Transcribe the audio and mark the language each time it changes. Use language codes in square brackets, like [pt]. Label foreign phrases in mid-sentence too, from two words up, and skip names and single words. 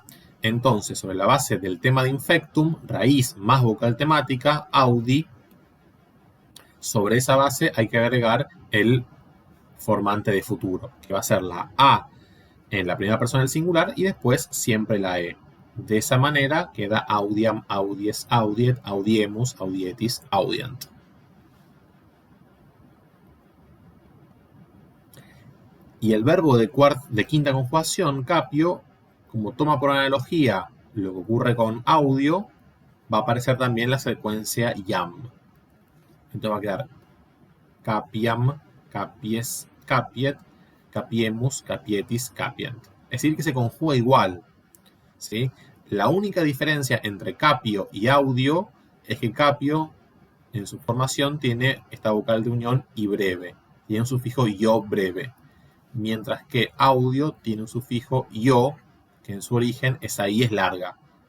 [es] Entonces, sobre la base del tema de infectum, raíz más vocal temática, audi, sobre esa base hay que agregar el formante de futuro, que va a ser la A en la primera persona del singular y después siempre la E. De esa manera queda [la] audiam, audies, audiet, audiemus, audietis, audient. [es] Y el verbo de quinta conjugación, capio, como toma por analogía lo que ocurre con audio, va a aparecer también la secuencia iam. Entonces va a quedar [la] capiam, capies, capiet, capiemus, capietis, capient. [es] Es decir, que se conjuga igual, ¿sí? La única diferencia entre capio y audio es que capio en su formación tiene esta vocal de unión y breve, tiene un sufijo yo breve. Mientras que audio tiene un sufijo yo, que en su origen esa I es larga.